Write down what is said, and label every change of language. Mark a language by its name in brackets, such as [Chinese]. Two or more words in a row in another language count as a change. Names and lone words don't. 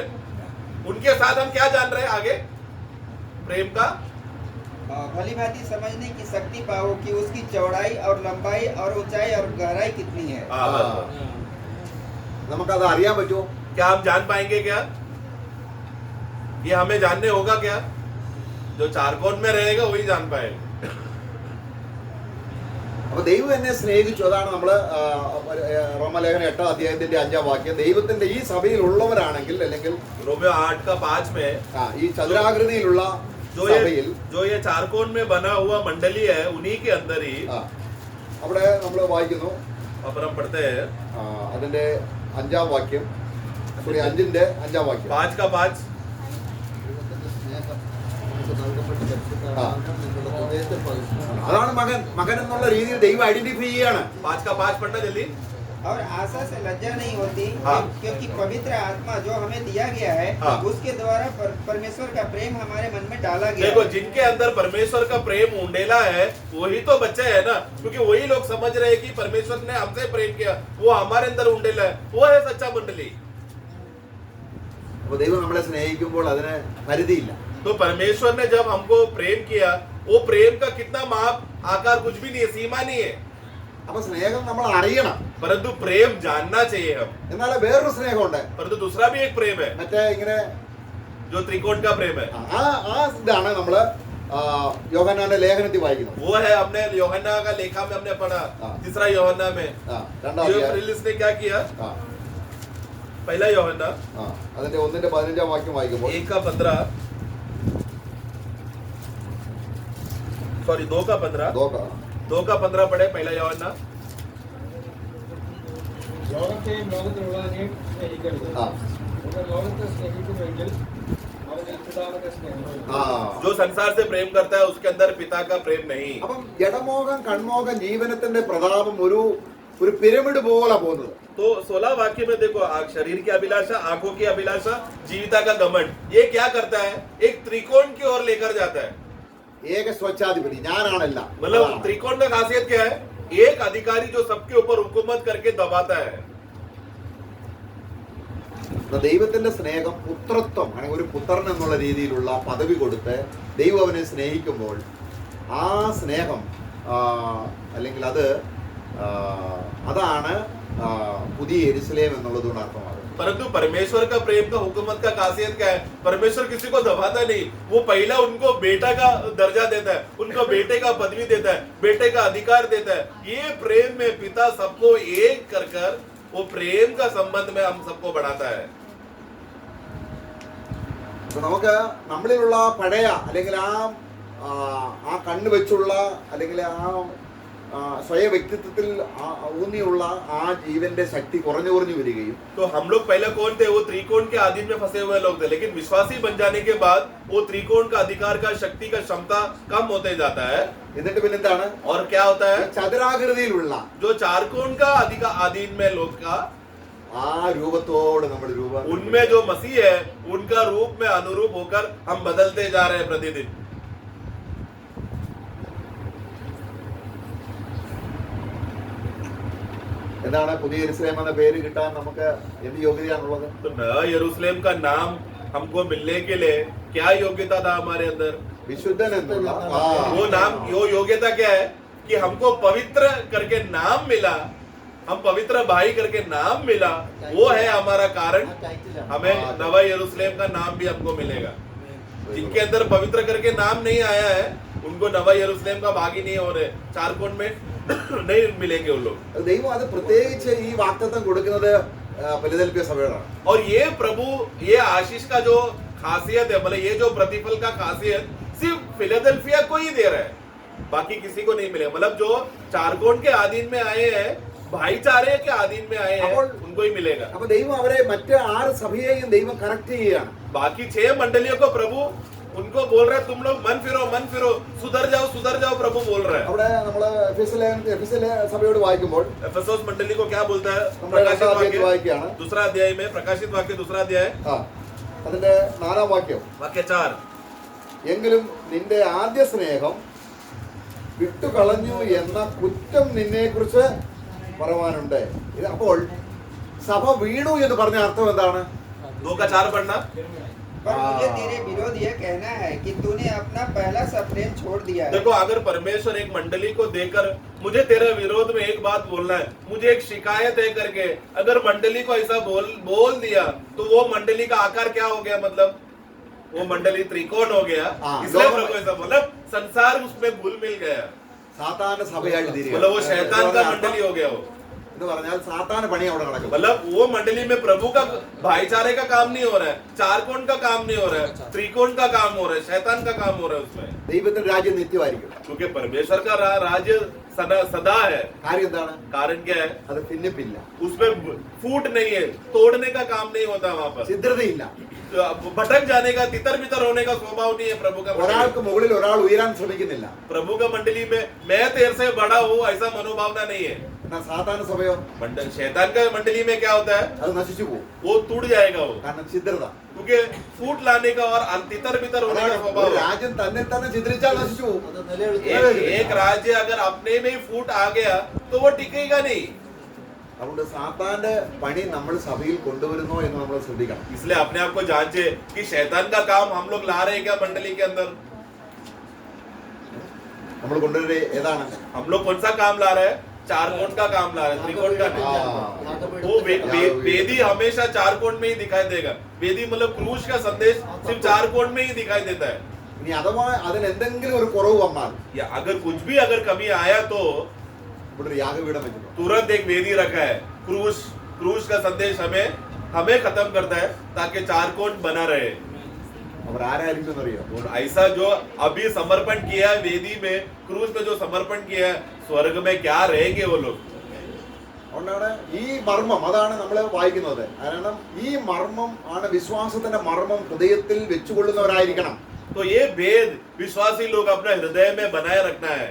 [Hindi] उनके साथ हम क्या जान रहे हैं आगे? प्रेम का भली भांति समझने की शक्ति पाओ कि उसकी चौड़ाई और लंबाई और ऊंचाई और गहराई कितनी है. [Malayalam] നമുക്കത് അറിയാൻ പറ്റുമോ? [Hindi] क्या हम जान पाएंगे? क्या ये हमें जानने होगा? क्या जो चार कोण में रहेगा वही जान पाएगा. [Malayalam] അപ്പൊ ദൈവം എന്നെ സ്നേഹിച്ചു. അതാണ് നമ്മള് റോമലേഖനം 8-ാം അധ്യായത്തിന്റെ 5-ാം വാക്യം. ദൈവത്തിന്റെ ഈ സഭയിൽ ഉള്ളവരാണെങ്കിൽ, അല്ലെങ്കിൽ [Hindi] रोमियो 8 का 5 में [Malayalam] ഈ ചതുരാകൃതിയിലുള്ള സഭയിൽ [Hindi] जो ये चार कोण में बना हुआ मंडली है, उन्हीं के अंदर ही [Malayalam] അവിടെ നമ്മൾ വായിക്കുന്നു. [Hindi] और हम पढ़ते हैं [Malayalam] അതിന്റെ 5-ാം വാക്യം. സോറി 5-ന്റെ 5-ാം വാക്യം [Hindi] 5 का 5 [Malayalam] ദൈവത്തിന്റെ സ്നേഹം നമുക്ക് നൽകപ്പെട്ട പരിശുദ്ധാത്മാവിനെ നിങ്ങളുടെ ഹൃദയത്തിൽ പതിച്ചു. അതാണ് മകൻ എന്നുള്ള രീതിയിൽ ദൈവം ഐഡന്റിഫൈ ചെയ്യാണ്. [Hindi] 5 का 5 पढ़ना जल्दी। और आशा से लज्जा नहीं होती हाँ। क्योंकि पवित्र आत्मा जो हमें दिया गया है हाँ। उसके द्वारा परमेश्वर का प्रेम हमारे मन में डाला गया देखो है। जिनके अंदर परमेश्वर का प्रेम उंडेला है वही तो बच्चे है ना, क्योंकि वही लोग समझ रहे हैं कि परमेश्वर ने हमसे प्रेम किया, वो हमारे अंदर उंडेला है, वो है सच्चा मंडली। [Malayalam] അപ്പൊ ദൈവം നമ്മളെ സ്നേഹിക്കുമ്പോൾ അതിന് പരിധിയില്ല. [Hindi] तो परमेश्वर ने जब हमको प्रेम किया, वो प्रेम का कितना माप आकार कुछ भी नहीं है, सीमा नहीं है, [Malayalam] അപ്പൊ സ്നേഹം നമ്മൾ അറിയണം. [Hindi] परंतु प्रेम जानना चाहिए हम। [Malayalam] എന്നാൽ വേറൊരു സ്നേഹമുണ്ട്, [Hindi] परंतु दूसरा भी एक प्रेम है [Malayalam] മറ്റേ ഇങ്ങനെ [Hindi] जो त्रिकोण का प्रेम है। [Malayalam] ആ ഇതാണ് നമ്മള് യോഹന്നാന്റെ ലേഖനത്തിൽ വായിക്കുന്നത്. [Hindi] वो है हमने यूहन्ना का लेखा में हमने पढ़ा, हाँ। तीसरा यूहन्ना में [Malayalam] 2-ാം [Hindi] जो [Malayalam] അധ്യായം. [Hindi] प्रिलिस ने क्या किया, ആ, पहला यूहन्ना [Malayalam] ആ, അതിന്റെ 1-ന്റെ 15-ാം വാക്യം വായിക്കുമ്പോൾ [Hindi] 1 का 15 सॉरी 2 का 15 [Malayalam] നോക്കാം. [Hindi] 2 का 15 पढ़े पहला यूहन्ना। [Malayalam] ലോകത്തെയും ലോകത്തിലുള്ളതിനെയും സ്നേഹിക്കരുത്. ആ, നിങ്ങൾ ലോകത്തെ സ്നേഹിക്കുന്നുവെങ്കിൽ അവന്റെ പിതാവിന്റെ സ്നേഹം ആ. [Hindi] जो संसार से प्रेम करता है उसके अंदर पिता का प्रेम नहीं। [Malayalam] അപ്പം ജഡമോഹം കൺമോഹം ജീവനത്തിന്റെ പ്രതാപം ഒരു പിരമിഡ് പോലെ പോകുന്നത്. [Hindi] तो 16 वाक्य में देखो, शरीर की अभिलाषा, आंखों की अभिलाषा, जीविता का घमंड, ये क्या करता है, एक त्रिकोण की ओर लेकर जाता है। [Malayalam] ഏക സ്വച്ഛാധിപതി ഞാനാണല്ല. [Hindi] मतलब त्रिकोण का खासियत क्या है, एक अधिकारी जो सबके ऊपर हुकूमत करके दबाता है। [Malayalam] ദൈവത്തിന്റെ സ്നേഹം പുത്രത്വം അല്ലെങ്കിൽ ഒരു പുത്രൻ എന്നുള്ള രീതിയിലുള്ള പദവി കൊടുത്ത് ദൈവം അവനെ സ്നേഹിക്കുമ്പോൾ ആ സ്നേഹം അല്ലെങ്കിൽ അതാണ് പുതിയ യെരുശലേം എന്നുള്ളതുകൊണ്ട് അർത്ഥമാകും. [Hindi] परंतु परमेश्वर का प्रेम का हुकूमत का खासियत क्या है, परमेश्वर किसी को दबाता नहीं, वो पहला उनको बेटा का दर्जा देता है, उनको बेटे का पदवी देता है, बेटे का अधिकार देता है। ये प्रेम में पिता सबको एक कर कर वो प्रेम का संबंध में हम सबको बढ़ाता है। [Malayalam] അപ്പൊ നമുക്ക് നമ്മളിലുള്ള പഴയ അല്ലെങ്കിൽ ആ കണ്ണ് വെച്ചുള്ള അല്ലെങ്കിൽ സ്വയം വ്യക്തിത്വത്തിൽ ഊന്നിയുള്ള ആ ജീവന്റെ ശക്തി കുറഞ്ഞു വരികയും [Hindi] तो हम लोग पहले कौन थे, वो त्रिकोण के अधीन में फंसे हुए लोग थे, लेकिन विश्वासी बन जाने के बाद वो त्रिकोण का अधिकार का शक्ति का क्षमता कम होते जाता है। [Malayalam] എന്നിട്ട് പിന്നെന്താണ് [Hindi] और क्या होता है, [Malayalam] ചതുരാകൃതിയിലുള്ള [Hindi] जो चारकोण का अधीन में लोग का, [Malayalam] ആ രൂപത്തോട് നമ്മൾ [Hindi] उनमें जो मसीह है उनका रूप में अनुरूप होकर हम बदलते जा रहे हैं प्रतिदिन। [Malayalam] എന്താണ് പുതിയ യെരുശലേം എന്ന പേര് കിട്ടാൻ നമുക്ക് എന്ത് യോഗ്യതയാണുള്ളത്? [Hindi] तो नया यरूशलेम का नाम हमको मिलने के लिए क्या योग्यता था हमारे अंदर? [Malayalam] വിശുദ്ധൻ എന്നുള്ള [Hindi] वो नाम, वो योग्यता क्या है कि हमको पवित्र करके नाम मिला, हम पवित्र भाई करके नाम मिला, वो है हमारा कारण। हमें नवा यरूशलेम का नाम भी हमको मिलेगा। जिनके अंदर पवित्र करके नाम नहीं आया है उनको नवा यरूशलेम का भागी नहीं हो रहे, चारकोण में नहीं मिलेंगे वो लोग। [Malayalam] ദൈവം അത് പ്രത്യേകിച്ച് ഈ വാഗ്ദത്തം കൊടുക്കുന്നത് ഫിലദൽഫിയ സഭയോടാണ്. [Hindi] और ये प्रभु ये आशीष का जो खासियत है, मतलब ये जो प्रतिफल का खासियत सिर्फ फिलाडेल्फिया को ही दे रहा है, बाकी किसी को नहीं मिलेगा। मतलब जो चारकोण के अधीन में आए हैं, भाईचारे के अधीन में आए हैं, उनको ही मिलेगा। [Malayalam] അപ്പൊ ദൈവം അവരെ മറ്റ് 6 സഭയെയും ദൈവം കറക്റ്റ് ചെയ്യുകയാണ്. [Hindi] बाकी 6 मंडलियों को प्रभु उनको बोल रहा है, तुम लोग मन फिरो, सुधर जाओ, प्रभु बोल रहा है। [Malayalam] അവിടെ നമ്മള് എഫെസിലെ സഭയോട് വായിക്കുമ്പോൾ [Hindi] एफेसोस मंडली को क्या बोलता है, [Malayalam] നമ്മുടെ 2-ാം അധ്യായത്തിൽ വായിക്കുകയാണ്. [Hindi] दूसरा अध्याय में, प्रकाशित वाक्य दूसरा अध्याय [Malayalam] അതിന്റെ 4-ാം വാക്യം, [Hindi] वाक्य 4, [Malayalam] എങ്കിലും നിന്റെ ആദ്യ സ്നേഹം വിട്ടുകളഞ്ഞു എന്ന കുറ്റം നിന്നെ കുറിച്ച് പറവാനുണ്ട്. അപ്പോൾ സഭ വീണു എന്ന് പറഞ്ഞ അർത്ഥം എന്താണ്? [Hindi] 2 का 4 पढ़ना। पर मुझे तेरे विरोध यह कहना है कि तूने अपना पहला सा प्रेम छोड़ दिया है। देखो, अगर परमेश्वर एक मंडली को देकर मुझे तेरे विरोध में एक बात बोलना है, मुझे एक शिकायत है करके अगर मंडली को ऐसा बोल दिया तो वो मंडली का आकार क्या हो गया, मतलब वो मंडली त्रिकोण हो गया। इसलिए प्रभु ऐसा मतलब संसार उसमें घुल मिल गया, [Malayalam] സാത്താന്റെ സഭയായിട്ട് [Hindi] मतलब वो शैतान का मंडली हो गया वो। [Malayalam] എന്ന് പറഞ്ഞാൽ സാത്താന പണി അവിടെ നടക്കും. [Hindi] मतलब वो मंडली में प्रभु का भाईचारे का काम नहीं हो रहा है, चार कोण का काम नहीं हो रहा है, त्रिकोण का काम हो रहा है, शैतान का काम हो रहा है उसमें. [Malayalam] ദൈവത്തിന്റെ രാജ്യം നിത്യമായിരിക്കും. [Hindi] क्योंकि परमेश्वर का राज्य सदा है. [Malayalam] കാര്യം എന്താണ്? [Hindi] कारण क्या है? [Malayalam] അത് ഭിന്നിപ്പില്ല, [Hindi] उसमें फूट नहीं है, तोड़ने का काम नहीं होता वहां पर, [Malayalam] ഛിദ്രതയില്ല. [Hindi] भटक जाने का, तितर बितर होने का स्वभाव नहीं है प्रभु का. [Malayalam] ഒരാൾക്ക് മുകളിൽ ഒരാൾ ഉയരാൻ ശ്രമിക്കുന്നില്ല. [Hindi] प्रभु का मंडली में मैं तेरे से बड़ा हूँ ऐसा मनोभावना नहीं है. [Malayalam] എന്നാൽ സാത്താന സഭയോ [Hindi] शैतान का मंडली में क्या होता है? [Malayalam] അത് നശിച്ചു പോകും. [Hindi] वो टूट जाएगा वो, [Malayalam] കാരണം ഛിദ്രത. [Hindi] क्योंकि फूट लाने का और तितर बितर होने का [Malayalam] ഒരു [Hindi] स्वभाव है. [Malayalam] രാജ്യം തന്നെ തന്നെ ഛിദ്രിച്ചാൽ നശിച്ചു പോകും. അത് നിലനിൽക്കുക. [Hindi] एक राज्य अगर अपने में ही फूट आ गया तो वो टिकेगा नहीं. [Malayalam] അതുകൊണ്ട് സാത്താന്റെ പണി നമ്മൾ സഭയിൽ കൊണ്ടുവരുന്നോ എന്ന് നമ്മൾ ശ്രദ്ധിക്കണം. [Hindi] इसलिए अपने आप को जांचे कि शैतान का काम हम लोग ला रहे हैं क्या मंडली के अंदर. [Malayalam] നമ്മൾ കൊണ്ടുവരുന്നത് ഏതാണ്? [Hindi] हम लोग कौन सा काम ला रहे हैं? चार कोण का काम ला रहे हैं, त्रिकोण का नहीं. वो वेदी हमेशा चार कोण में ही दिखाई देगा. वेदी मतलब क्रूस का संदेश सिर्फ चार कोण में ही दिखाई देता है. [Malayalam] ഇനി അഥവാ അതിന് എന്തെങ്കിലും ഒരു കുറവ് വന്നാൽ [Hindi] या अगर कुछ भी अगर कमी आया तो [Malayalam] ഇവിടെ ഒരു യാഗപീഠം വെച്ചിട്ടുണ്ട്. [Hindi] तुरंत एक वेदी रखा है. क्रूस का संदेश हमें खत्म करता है ताकि चार कोण बना रहे. [Malayalam] അവർ ആരായിരിക്കും എന്നറിയോ? [Hindi] और ऐसा जो अभी समर्पण किया है वेदी में, क्रूस में जो समर्पण किया है, स्वर्ग में क्या रहेंगे वो लोग. [Malayalam] അതുകൊണ്ടാണ് ഈ മർമ്മം, അതാണ് നമ്മൾ വായിക്കുന്നത്. കാരണം ഈ മർമ്മം ആണ് വിശ്വാസത്തിന്റെ മർമ്മം ഹൃദയത്തിൽ വെച്ചുകൊള്ളുന്നവരായിരിക്കണം. [Hindi] तो ये भेद विश्वासी लोग अपने हृदय में बनाए रखना है.